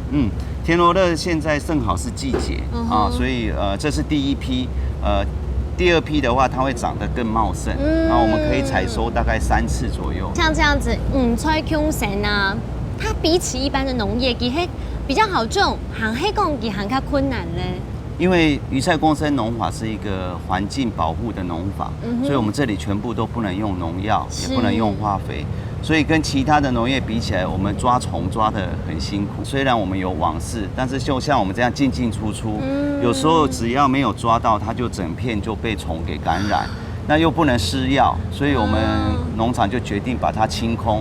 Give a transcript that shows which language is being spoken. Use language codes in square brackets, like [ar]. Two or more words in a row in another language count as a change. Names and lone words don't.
[zh] 田螺樂現在正好是季節啊，所以這是第一批，第二批的話它會長得更茂盛，然後我們可以採收大概3次左右。像這樣子，菜共生啊，它比起一般的農業，其實比較好種，行黑工比行較困難呢。因為魚菜共生農法是一個環境保護的農法，所以我們這裡全部都不能用農藥，也不能用化肥，所以跟其他的農業比起來，我們抓蟲抓得很辛苦。雖然我們有網室，但是就像我們這樣進進出出，有時候只要沒有抓到，它就整片就被蟲給感染，那又不能施藥，所以我們農場就決定把它清空。